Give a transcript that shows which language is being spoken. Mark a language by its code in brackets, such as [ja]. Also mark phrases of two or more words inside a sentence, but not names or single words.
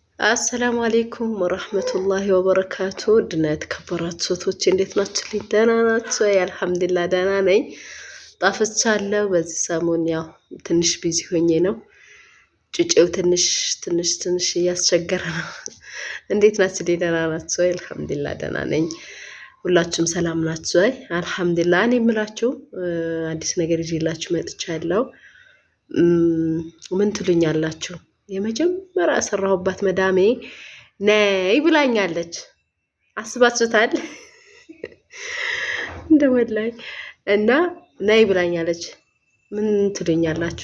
[ar] السلام عليكم ورحمة الله وبركاته. دنيت كبرات صوتوች [am] እንዴት ናችሁ? ደህና ናችሁ? [ar] الحمد لله [am] ደህና ነኝ። ጣፍቻለሁ። በዚህ ሰሞን ያው ትንሽ ቢዚ ሆኜ ነው። ጭጭው ትንሽ እያስቸገረ ነው። እንዴት ናችሁ? ደህና ናችሁ? [ar] الحمد لله [am] ደህና ነኝ። ሁላችሁም ሰላም ናችሁ? [ar] الحمد لله [am] እኔ የምላችሁ አዲስ ነገር ይዤላችሁ መጥቻለሁ። ምን ትሉኛላችሁ? የመጀመሪያ ሰራሁባት መዳሜ ነይ ብላኛለች። አስባችሁታል? እንደወላይ እና ነይ ብላኛለች። ምን ትሉኛላችሁ?